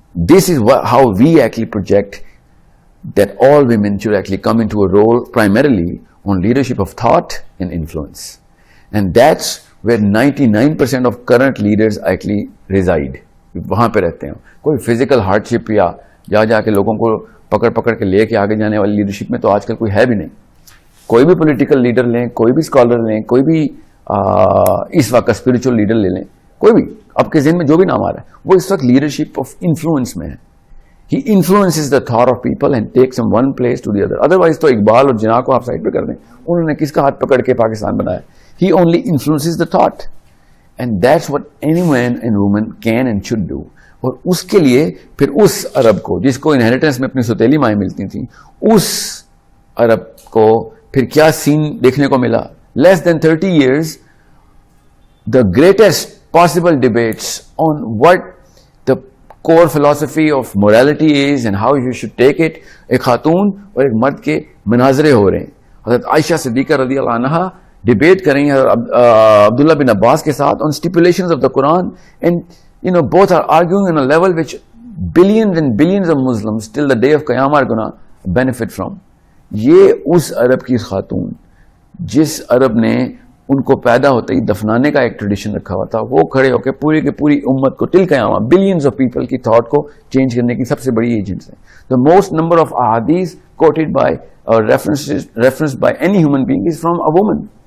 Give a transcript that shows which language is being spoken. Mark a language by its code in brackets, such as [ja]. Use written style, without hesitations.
[en] This is how we actually project that all women should actually come into a role primarily on leadership of thought and influence. And that's where 99% of current leaders actually reside. [ur] وہاں پہ رہتے ہیں. کوئی [en] physical hardship [ur] یا جا کے لوگوں کو پکڑ کے لے کے آگے جانے والی لیڈرشپ میں تو آج کل کوئی ہے بھی نہیں. کوئی بھی پولیٹیکل لیڈر لیں, کوئی بھی اسکالر لیں, کوئی بھی اس وقت کا اسپرچل لیڈر لے لیں, کوئی بھی آپ کے ذہن میں جو بھی نام آ رہا ہے, وہ اس وقت لیڈرشپ آف انفلوئنس میں ہے. [en] He influences the thought of people and takes them one place to the other. [ur] Otherwise تو اقبال اور جناح کو آپ سائڈ پہ کر دیں, انہوں نے کس کا ہاتھ پکڑ کے پاکستان بنایا. [en] He only influences the thought. And that's what any man and woman can and should do. [ur] اور اس کے لیے پھر اس عرب کو جس کو انہیریٹنس میں اپنی سوتیلی مائیں ملتی تھیں, اس عرب کو پھر کیا سین دیکھنے کو ملا. [en] Less than 30 years, the greatest possible debates on what the core philosophy of morality is and how you should take it. [ur] ایک خاتون اور ایک مرد کے مناظرے ہو رہے ہیں. حضرت عائشہ صدیقہ رضی اللہ عنہا ڈیبیٹ کریں عبداللہ بن عباس کے ساتھ [en] on stipulations of the Quran, and both are arguing on a level which billions and billions of Muslims till the day of Qiyamah are gonna benefit from. [ur] یہ اس عرب کی خاتون جس عرب نے ان کو پیدا ہوتے ہی دفنانے کا ایک ٹریڈیشن رکھا ہوا تھا, وہ کھڑے ہو کے پوری کی پوری امت کو ٹل قیامہ [en] billions of people [ur] کی تھاٹ کو چینج کرنے کی سب سے بڑی ایجنٹس ہیں. [en] The most number of احادیث quoted by or referenced by any human being is from a woman.